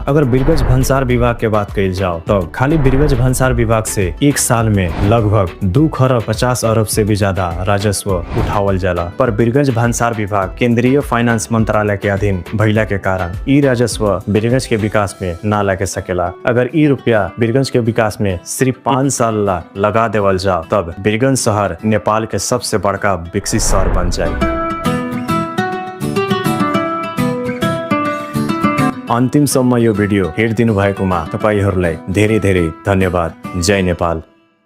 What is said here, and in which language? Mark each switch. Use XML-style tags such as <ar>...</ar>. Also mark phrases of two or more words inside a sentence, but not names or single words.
<bho>अगर बीरगंज भंसार विभाग के बात कइल जाओ तो खाली बीरगंज भंसार विभाग से एक साल में लगभग 2 खरब 50 अरब से भी ज्यादा राजस्व उठावल जाला, पर बीरगंज भंसार विभाग केंद्रीय फाइनेंस मंत्रालय के अधीन भइला के कारण ई राजस्व बीरगंज के विकास में ना लगे सकेला। अगर ई रुपया बीरगंज के विकास में सिर्फ 5 साल लगा देवल जाओ तब बीरगंज शहर नेपाल के सबसे बड़का विकसित शहर बन जाए।</bho> <ne>अन्तिमसम्म यो भिडियो हेरिदिनु भएकोमा तपाईहरूलाई धेरै धेरै धन्यवाद। जय नेपाल।</ne>